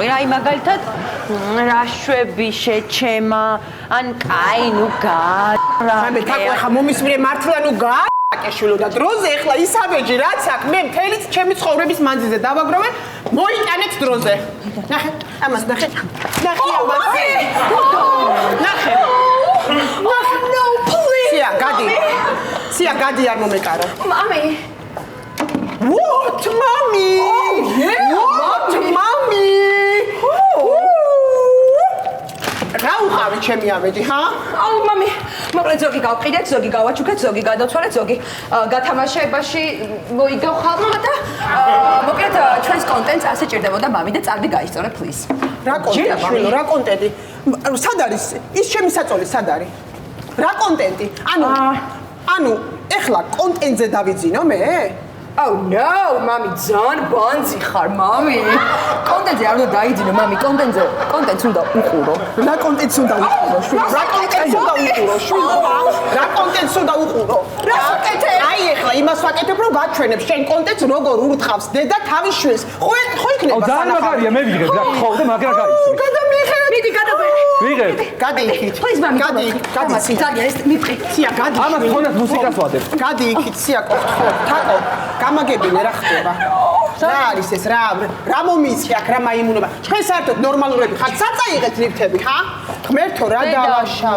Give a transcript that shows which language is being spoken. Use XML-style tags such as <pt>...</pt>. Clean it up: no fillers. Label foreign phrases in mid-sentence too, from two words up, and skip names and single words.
<ka>აი მაგალითად რაშვები შეჩემა, ან კაი ნუ მე თაკო ხა მომისმრე მართლა ნუ აკეშვილო და დროზე ეხლა ის ავეჯი რაც აქ მე მთელი ჩემი ცხოვრების მანძილზე დავაგროვე მოიტანეთ დროზე ნახე ამას ნახე ამას ნახე</ka> <en>no, please.</en> <ka>სია გადი არ მომეკარო Mami.</ka> <en>What, mommy? Oh, yeah. What, mommy?</en> <ka>რა უყავი ჩემი ავეჯი, ჰა? აუ, მამი. მოკლედ ზოგი გავყიდეთ, ზოგი გავაჩუქეთ, ზოგი გადავცვალეთ, ზოგი გათამაშებაში მოიგავ ხალხმა და მოკლედ ჩვენს კონტენტს ასე ჭირდებოდა მამი და წარდი გაისწორე, please. რა კონტენტი, შვილო, რა კონტენტი? სად არის? ის ჩემი საწოლი სად არის? რა კონტენტი? ანუ ეხლა კონტენტზე დავიძინო მე?</ka> <en>Oh no, mami,</en> <ka>ძალიან ბანძი ხარ, მამი. კონტენტზე არ უნდა დაიძინო, მამი, კონტენტს უნდა უყურო. რა კონტენტს უნდა უყურო, შვილო? რა კონტენტს უნდა უყურო, შვილო? რა კონტენტს უნდა უყურო? რა ვაკეთებ? აი ეხლა იმას ვაკეთებ, რომ გაჩვენებ შენ კონტენტს როგორ ურთავს დედა თავის შვილს. ხო იქნება ძალიან მაგარია, მე ვიღებ რა, ხო და მაგრა გაიცნო. გადამიხე. მიდი გადაბე. ვიღებ. გადი იქით.</ka> <en>Please, mami,</en> <ka>გადი. ძალიან ეს მიფრე. სია, გადი. ამას ხონად მუსიკას ვადებ. გადი იქით, სია, თაკო. გამაგებინე რა ხდება? რა არის ეს? რა მომიცი აქ, რა მაიმუნობა? ჩვენ საერთოდ ნორმალურები ხართ, საწაიღეთ ლიფტები, ხა? ღმერთო, რა დავაშავე?</ka>